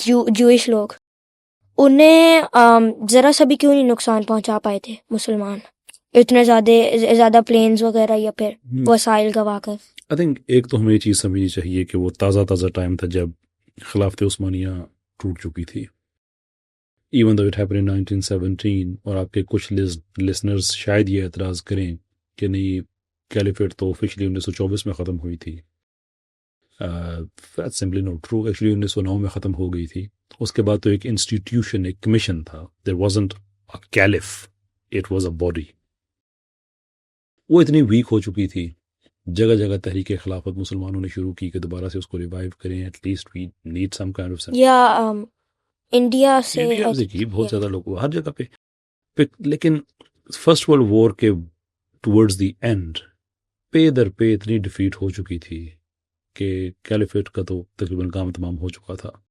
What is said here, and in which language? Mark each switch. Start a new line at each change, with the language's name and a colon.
Urdu: Jewish لوگ، انہیں ذرا سا بھی کیوں نہیں نقصان پہنچا پائے تھے مسلمان اتنے زیادہ پلینز وغیرہ یا پھر وسائل گوا کر؟ I think ایک تو ہمیں یہ چیز سمجھنی چاہیے کہ وہ تازہ ٹائم تھا جب خلافت عثمانیہ ٹوٹ چکی تھی.
English: Even though it happened in 1917.
Urdu: اور آپ کے کچھ لسنرز شاید یہ اعتراض کریں کہ نہیں کیلیفیٹ تو آفیشلی 1924 میں ختم ہوئی تھی.
English: That's simply not true.
Urdu: Actually 1909 میں ختم ہو گئی تھی. اس کے بعد تو ایک انسٹیٹیوشن، ایک کمیشن تھا.
English: There wasn't a caliph, it was a body.
Urdu: وہ اتنی ویک ہو چکی تھی، جگہ جگہ تحریک خلافت مسلمانوں نے شروع کی کہ دوبارہ سے اس کو ریوائیو کریں.
English: at least we need some kind of
Urdu: یا انڈیا سے کی بہت زیادہ لوگ ہر جگہ پہ. لیکن فرسٹ ورلڈ وار کے ٹورڈز دی اینڈ پے در پے اتنی ڈیفیٹ ہو چکی تھی کہ کیلیفیٹ کا تو تقریباً کام تمام ہو چکا تھا.